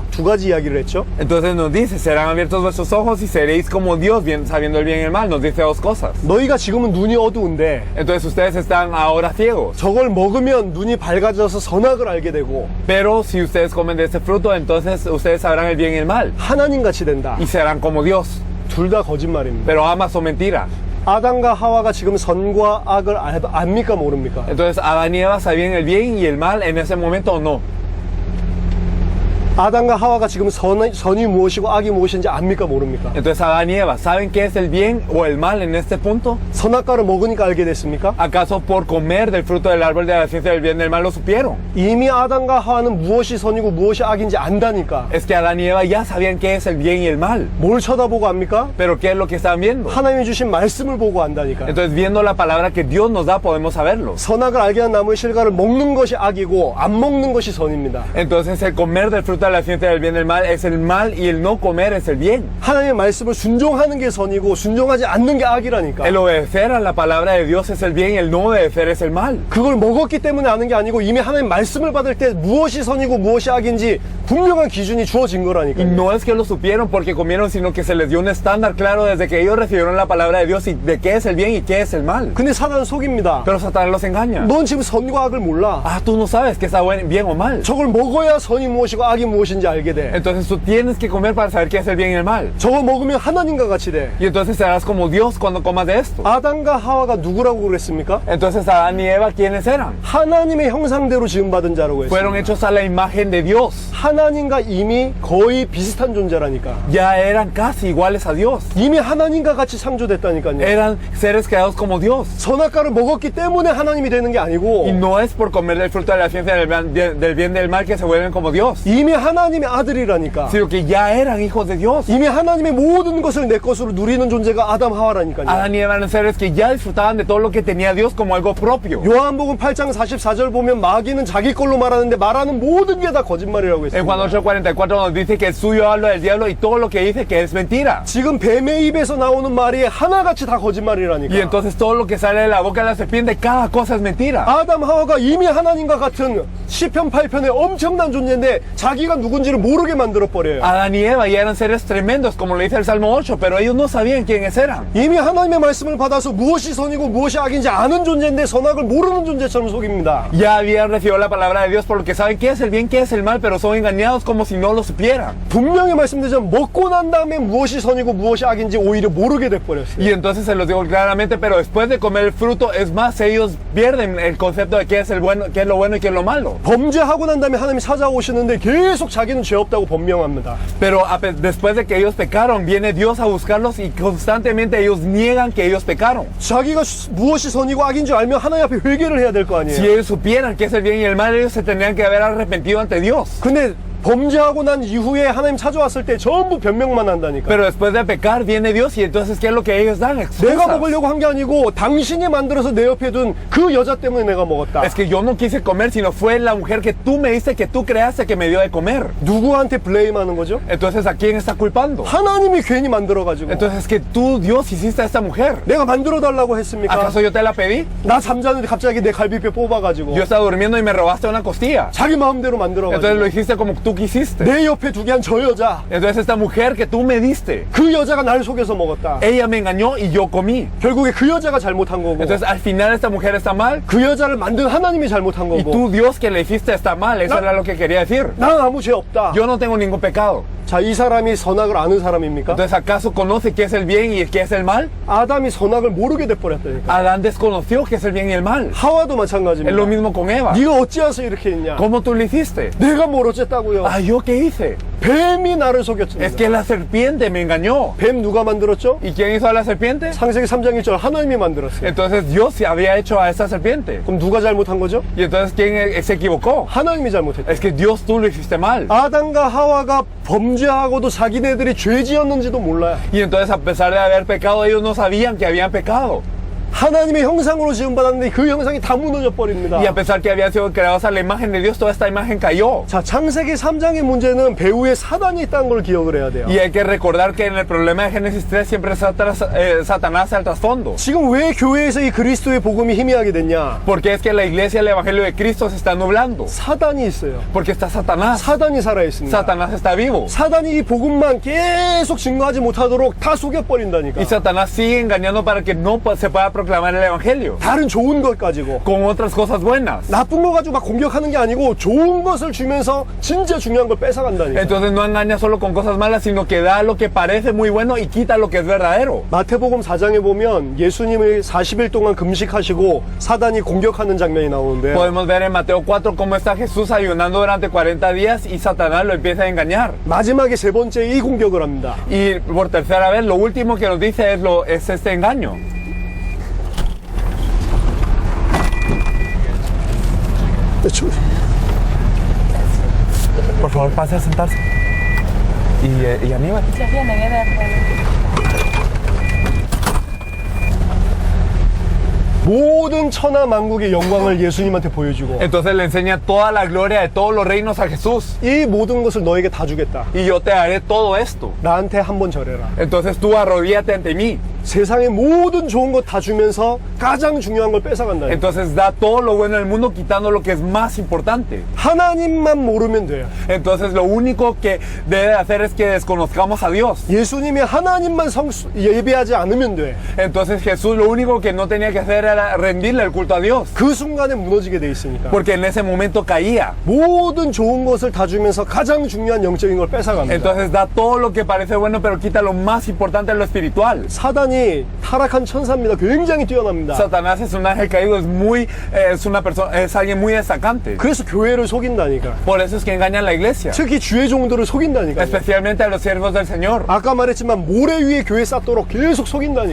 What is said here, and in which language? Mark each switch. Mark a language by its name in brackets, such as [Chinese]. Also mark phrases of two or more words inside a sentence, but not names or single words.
[Korean] 두 가지 이야기를 했죠. [Spanish] Entonces nos dice: serán abiertos vuestros ojos y seréis como Dios sabiendo el bien y el mal. Nos dice dos cosas. [Korean] 너희가 지금은 눈이 어두운데 [Spanish] Entonces ustedes están ahora ciegos. [Korean] 저걸 먹으면 눈이 밝아져서 선악을 알게 되고 [Spanish] Pero si ustedes comen de este fruto, entonces ustedes sabrán el bien y el mal. [Korean] 하나님같이 된다. [Spanish] Y serán como Dios. [Korean] 둘 다 거짓말입니다. [Spanish] Pero ambas son mentiras. [Korean] 아담과 하와가 지금 선과 악을 압니까 모릅니까? [Spanish] Entonces Adán y Eva sabían el bien y el mal en ese momento o no. [Korean] 아담과 하와가 지금 선이 무엇이고 악이 무엇인지 압니까 모릅니까? [Spanish] Entonces Adán y Eva, ¿saben qué es el bien o el mal en este punto? [Korean] 선악과를 먹으니까 알게 됐습니까? [Spanish] ¿Acaso por comer del fruto del árbol de la ciencia del bien y del mal lo supieron? [Korean] 이미 아담과 하와는 무엇이 선이고 무엇이 악인지 안다니까. [Spanish] Es que Adán y Eva ya sabían qué es el bien y el mal. [Korean] 뭘 쳐다보고 압니까? [Spanish] Pero ¿qué es lo que estaban viendo? [Korean] 하나님이 주신 말씀을 보고 안다니까. [Spanish] Entonces viendo la palabra que Dios nos da podemos saberlo. [Korean] 선악을 알게 한 나무의 실과를 먹는 것이 악이고 안 먹는 것이 선입니다. [Spanish] Entonces el comer del fruto de la ciencia del bien y del mal es el mal y el no comer es el bien. [Korean] 하나님의 말씀을 순종하는 게 선이고 순종하지 않는 게 악이라니까. [Spanish] El obedecer a la palabra de Dios es el bien y el no obedecer es el mal. [Korean] 그걸 먹었기 때문에 아는 게 아니고 이미 하나님 말씀을 받을 때 무엇이 선이고 무엇이 악인지 분명한 기준이 주어진 [Spanish] Y [Korean] 거라니까요. [Spanish] no es que lo supieron porque comieron, sino que se les dio un estándar claro desde que ellos recibieron la palabra de Dios y de qué es el bien y qué es el mal. [Korean] 근데 사단은 속입니다. [Spanish] Pero Satanás los engaña. [Korean] 넌 지금 선과 악을 몰라. [Spanish] Ah, tú no sabes que está bien o mal. [Korean] 저걸 먹어야 선이 무엇이고 악이 무엇인지 알게 돼. [Spanish] Entonces tú tienes que comer para saber qué es el bien y el mal. [Korean] 저거 먹으면 하나님과 같이 돼. [Spanish] Y entonces serás como Dios cuando comas de esto. [Korean] 아담과 하와가 누구라고 그랬습니까? [Spanish] Entonces Adán y Eva, ¿quiénes eran? [Korean] 하나님의 형상대로 지음받은 자라고 [Spanish] Fueron [Korean] 했습니다. [Spanish] hechos a la imagen de Dios. [Korean] 하나님과 이미 거의 비슷한 존재라니까. [Spanish] Ya eran casi iguales a Dios. [Korean] 이미 하나님과 같이 창조됐다니까요. [Spanish] Eran seres creados como Dios. [Korean] 선악과를 먹었기 때문에 하나님이 되는 게 아니고 [Spanish] Y no es por comer del fruto de la ciencia del bien y del mal que se vuelven como Dios, [Korean] 이미 하나님의 아들이라니까. [Spanish] sino que ya eran hijos de Dios. [Korean] 이미 하나님의 모든 것을 내 것으로 누리는 존재가 아담 하와라니까요. [Spanish] Adán y Eva eran seres que ya disfrutaban de todo lo que tenía Dios como algo propio. [Korean] 요한복음 8장 44절 보면 마귀는 자기 걸로 말하는데 말하는 모든 게 다 거짓말이라고 [Spanish] En Juan [Korean] 했습니다. [Spanish] 8:44 nos dice que el suyo habla del diablo y todo lo que dice que es mentira. [Korean] 지금 뱀의 입에서 나오는 말이 하나같이 다 [Spanish] Y [Korean] 거짓말이라니까. [Spanish] entonces todo lo que sale de la boca de la serpiente, cada cosa es mentira. [Korean] 아담 하와가 이미 하나님과 같은 시편 8편의 엄청난 존재인데 자기가 누군지를 모르게 만들어 버려요. [Spanish] Adán y Eva ya eran seres tremendos, como lo dice el Salmo 8, pero ellos no sabían quiénes eran. [Korean] 이미 하나님의 말씀을 받아서 무엇이 선이고 무엇이 악인지 아는 존재인데 선악을 모르는 존재처럼 속입니다. [Spanish] Ya habían recibido la palabra de Dios por lo que saben qué es el bien, qué es el mal, pero son engañados como si no lo supieran. [Korean] 분명히 말씀드리자면 먹고 난 다음에 무엇이 선이고 무엇이 악인지 오히려 모르게 돼버렸어요. [Spanish] Y entonces se los digo claramente, pero después de comer el fruto, es más, ellos pierden el concepto de qué es el bueno, qué es lo bueno y qué es lo malo. [Korean] 범죄하고 난 다음에 하나님이 찾아오시는데 계속 자기는 죄 없다고 변명합니다. [Spanish] Pero después de que ellos pecaron, viene Dios a buscarlos y constantemente ellos niegan que ellos pecaron. [Korean] 자기가 무엇이 선이고 악인 줄 알면 하나님 앞에 회개를 해야 될 거 [Spanish] Si [Korean] 아니에요. [Spanish] ellos supieran qué es el bien y el mal, ellos se tendrían que haber arrepentido ante Dios. [Korean] 근데 범죄하고 난 이후에 하나님 찾아왔을 때 전부 변명만 한다니까. [Spanish] Pero después de pecar viene Dios y entonces ¿qué es lo que ellos dan? [Korean] 내가 [Spanish] Excusas. [Korean] 먹으려고 한 게 아니고 당신이 만들어서 내 옆에 둔 그 여자 때문에 내가 먹었다. [Spanish] Es que yo no quise comer, sino fue la mujer que tú me diste, que tú creaste, que me dio de comer. [Korean] 누구한테 블레임하는 거죠? [Spanish] Entonces ¿a quién está culpando? [Korean] 하나님이 괜히 만들어가지고. [Spanish] Entonces es que tú, Dios, hiciste a esta mujer. [Korean] 내가 만들어 달라고 했습니까? [Spanish] ¿Acaso yo te la pedí? [Korean] 나 잠자는데 갑자기 내 갈비뼈 뽑아가지고 [Spanish] Yo estaba durmiendo y me robaste una costilla. [Korean] 자기 마음대로 [Spanish] Entonces lo [Korean] 만들어가지고 [Spanish] hiciste como tú quisiste. [Korean] 내 옆에 두게 한 저 여자, [Spanish] Entonces esta mujer que tú me diste, [Korean] 그 여자가 날 속여서 먹었다. [Spanish] ella me engañó y yo comí. [Korean] 결국에 그 여자가 잘못한 거고 [Spanish] Entonces al final esta mujer está mal [Korean] 그 여자를 만든 하나님이 잘못한 [Spanish] y [Korean] 거고 [Spanish] tú, Dios, que le hiciste está mal. Eso No. era lo que quería decir. [Korean] 난 아무 죄 없다. [Spanish] Yo no tengo ningún pecado. [Korean] 자, 이 사람이 선악을 아는 사람입니까? [Spanish] Entonces ¿acaso conoce qué es el bien y qué es el mal? [Korean] 아담이 선악을 모르게 돼버렸다니까. [Spanish] Adán desconoció qué es el bien y el mal. [Korean] 하와도 [Spanish] Es lo [Korean] 마찬가지입니다. [Spanish] mismo con Eva. [Korean] 네가 어찌해서 이렇게 했냐? [Spanish] ¿Cómo tú lo hiciste? [Korean] 내가 뭘 어쨌다고요? [Spanish] Ah, ¿yo qué hice? [Korean] 뱀이 나를 [Spanish] Es [Korean] 속였습니다. [Spanish] que la serpiente me engañó. [Korean] 뱀 누가 만들었죠? [Spanish] ¿Y quién hizo a la serpiente? [Korean] 창세기 3장 1절 하나님이 만들었어요. [Spanish] Entonces Dios se había hecho a esta serpiente. [Korean] 그럼 누가 잘못한 거죠? [Spanish] Y entonces ¿quién se equivocó? [Korean] 하나님이 잘못했다. [Spanish] Es que Dios tú lo hiciste mal. [Korean] 아담과 하와가 범죄하고도 자기네들이 죄 지었는지도 몰라요. [Spanish] Y entonces a pesar de haber pecado, ellos no sabían que habían pecado. [Korean] 하나님의 형상으로 지음받았는데 그 형상이 다 무너져 버립니다. [Spanish] Y a pesar que habían sido creados a la imagen de Dios, toda esta imagen cayó. [Korean] 자, 창세기 3장의 문제는 배후에 사단이 있다는 걸 기억을 해야 돼요. [Spanish] Y hay que recordar que en el problema de Génesis 3 siempre Satanás al trasfondo. [Korean] 지금 왜 교회에서 이 그리스도의 복음이 희미하게 됐냐? [Spanish] Porque es que la iglesia, el evangelio de Cristo se está nublando. [Korean] 사단이 있어요. [Spanish] Porque está Satanás. [Korean] 사단이 살아있습니다. [Spanish] Satanás está vivo. [Korean] 사단이 이 복음만 계속 증거하지 못하도록 다 [Spanish] Y [Korean] 속여버린다니까. [Spanish] Satanás sigue engañando para que no se pueda proclamar el evangelio [Korean] 다른 좋은 것 가지고. [Spanish] con otras cosas buenas. [Korean] 나쁜 거 가지고 막 공격하는 게 아니고 좋은 것을 주면서 진짜 중요한 걸 뺏어간다니까. [Spanish] Entonces no engaña solo con cosas malas, sino que da lo que parece muy bueno y quita lo que es verdadero. [Korean] 마태복음 4장에 보면 예수님을 40일 동안 금식하시고 사단이 공격하는 장면이 나오는데 [Spanish] Podemos ver en Mateo 4 cómo está Jesús ayunando durante 40 días y Satanás lo empieza a engañar. 마지막에 세 번째 이 공격을 합니다. Y por tercera vez, lo último que nos dice es este engaño. Por favor, pase a sentarse. ¿Y Aníbal? [Korean] 모든 천하 만국의 영광을 예수님한테 보여주고 [Spanish] Entonces le enseña toda la gloria de todos los reinos a Jesús. [Korean] 이 모든 것을 너에게 다 주겠다. [Spanish] Y yo te daré todo esto. [Korean] 나한테 한번 절해라. [Spanish] Entonces tú arrodíllate ante mí. [Korean] 세상의 모든 좋은 것 다 주면서 가장 중요한 걸 뺏어간다. [Spanish] Entonces da todo lo bueno del mundo quitando lo que es más importante. [Korean] 하나님만 모르면 돼요. [Spanish] Entonces lo único que debe hacer es que desconozcamos a Dios. [Korean] 예수님이 하나님만 예배하지 않으면 돼. [Spanish] Entonces Jesús lo único que no tenía que hacer era rendirle el culto a Dios. [Korean] 그 순간에 무너지게 돼 있으니까. [Spanish] Porque en ese momento caía. [Korean] 모든 좋은 것을 다 주면서 가장 중요한 영적인 걸 뺏어갑니다. [Spanish] Entonces da todo lo que parece bueno, pero quita lo más importante de lo espiritual. [Korean] 사단이 타락한 천사입니다. 굉장히 뛰어납니다. [Spanish] Satanás es un ángel caído, es una persona, es alguien muy destacante. [Korean] 그래서 교회를 속인다니까. [Spanish] Por eso es que engañan a la iglesia, [Korean] 특히 주의 종들을 속인다니까. [Spanish] especialmente a los siervos del Señor. [Korean] 아까 말했지만 모래 위에 교회 쌓도록 계속 속인다니까.